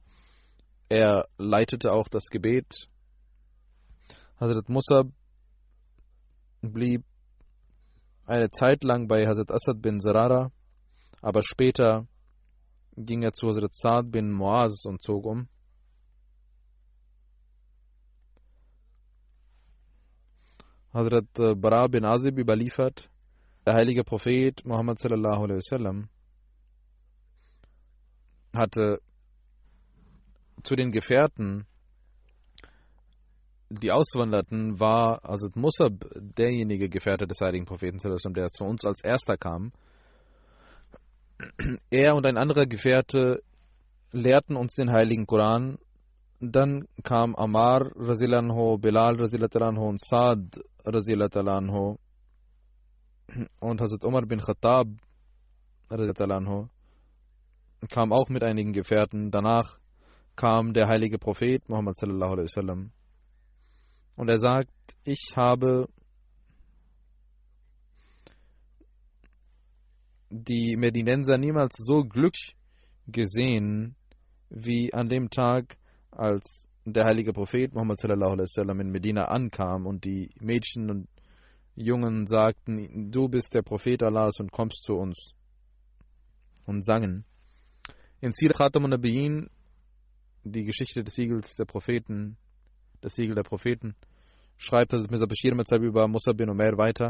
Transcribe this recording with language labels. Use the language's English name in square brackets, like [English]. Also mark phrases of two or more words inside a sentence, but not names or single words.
[German] Er leitete auch das Gebet. Hazrat Musab blieb eine Zeit lang bei Hazrat Asad bin Zarara, aber später ging er zu Hazrat Saad bin Muaz und zog um. Hazrat Bara bin Azib überliefert, der heilige Prophet Muhammad [Arabic] صلى الله عليه وسلم [German] hatte zu den Gefährten, die auswanderten, war Hazrat Musab derjenige Gefährte des heiligen Propheten, der zu uns als erster kam. Er und ein anderer Gefährte lehrten uns den heiligen Koran. Dann kam Ammar Razilanho, Bilal Razilanho und Saad Razilanho und Hazrat Umar bin Khattab Razilanho kam auch mit einigen Gefährten. Danach kam der heilige Prophet Muhammad [Arabic] صلى الله عليه وسلم. [German] Und er sagt, ich habe die Medinenser niemals so glücklich gesehen, wie an dem Tag, als der heilige Prophet Muhammad [Arabic] صلى الله عليه وسلم [German] in Medina ankam und die Mädchen und Jungen sagten, du bist der Prophet Allahs und kommst zu uns, und sangen. In Sir Khatam an-Nabiyyin, die Geschichte des Siegels der Propheten, das Siegel der Propheten, schreibt Hazrat Mirza Bashir Ahmad Sahib über Musab bin Umair weiter.